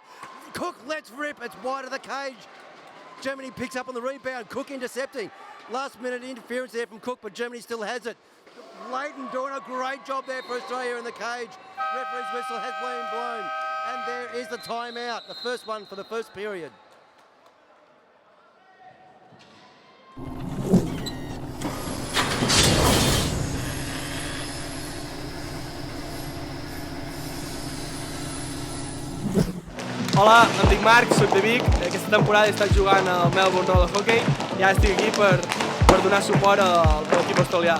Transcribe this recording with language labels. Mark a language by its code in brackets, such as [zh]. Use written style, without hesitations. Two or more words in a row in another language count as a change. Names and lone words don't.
[en] Cook lets rip. It's wide of the cage. Germany picks up on the rebound. Cook intercepting. Last minute interference there from Cook, but Germany still has it. Leighton doing a great job there for Australia in the cage. Referee's whistle has been blown. And there is the timeout. The first one for the first period. [ca] Hola, em dic Marc, soc de Vic. Aquesta temporada he estat jugant al Melbourne Roller Hockey i ara estic aquí per donar suport a l'equip australià.